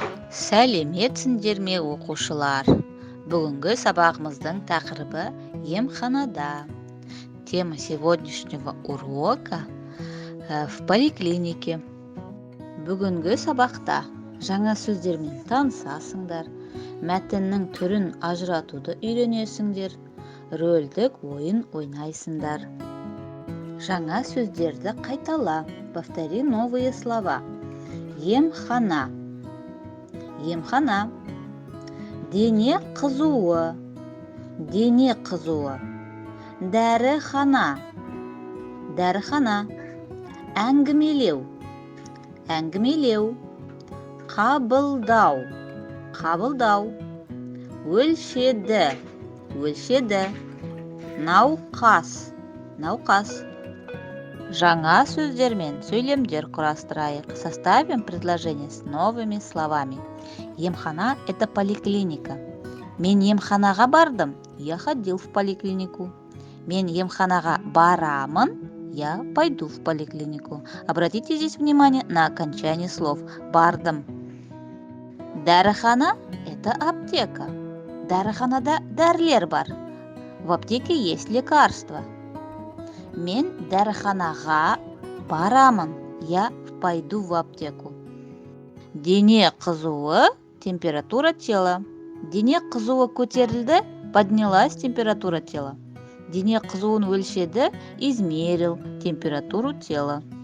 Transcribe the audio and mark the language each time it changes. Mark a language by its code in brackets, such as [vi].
[kk] Сәлеметсіңдер ме оқушылар? Бүгінгі сабағымыздың тақырыбы емханада. [ru] Тема сегодняшнего урока в поликлинике. [kk] Бүгінгі сабақта жаңа сөздермен танысасыңдар, мәтіннің түрін ажыратуды үйренесіңдер, рөлдік ойын ойнайсыңдар. Жаңа сөздерді қайтала. [ru] Повтори новые слова. [kk] Емхана. Емхана. Дене қызуы. Дене қызуы. Дәріхана. Дәріхана. Әңгімелеу. Әңгімелеу. Қабылдау. Қабылдау. Өлшеді. Өлшеді. Науқас. Науқас. Жаңа сөздермен сөйлемдер құрастырайық. [ru] Составим предложение с новыми словами. Емхана – это поликлиника. [kk] Мен емханаға бардым. [ru] Я ходил в поликлинику. [kk] Мен емханаға барамын. [ru] Я пойду в поликлинику. Обратите здесь внимание на окончание слов. Бардым. [kk] Дәріхана – [ru] это аптека. [kk] Дәріханада дәрілер бар. [ru] В аптеке есть лекарства. [kk] Мен дәріханаға барамын. [ru] Я пойду в аптеку. [kk] Дене қызуы – температура тела. Дене қызуы көтерілді, [ru] поднялась температура тела. [kk] Дене қызуын өлшеді, [ru] измерил температуру тела.